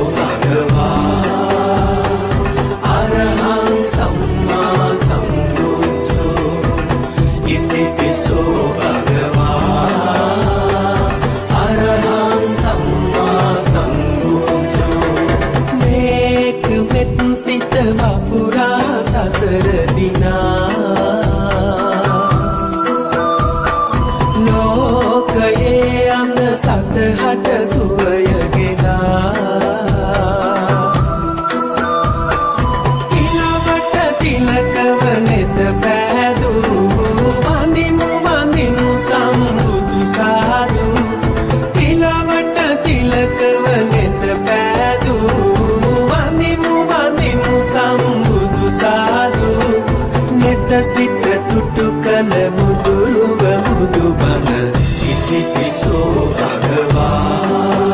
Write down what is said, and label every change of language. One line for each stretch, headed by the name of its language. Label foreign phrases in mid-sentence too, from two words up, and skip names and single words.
Pali: भगवा अरहं सम्मा सम्बुद्धो इतिपिसो भगवा अरहं सम्मा सम्बुद्धो
Sinhala: මේක මෙත් සිත වපුරා සසර දිනා ලෝකයේ අන්ද සතහට සුවය තිලකව නෙත පෑදූ වඳිමු වඳිමු සම්බුදු සාදු තිලවට තිලකව නෙත පෑදූ වඳිමු වඳිමු සම්බුදු සාදු නෙත සිත තුටු කළ බුදුරුව බුදුබණ
Pali: ඉතිපිසෝ භගවා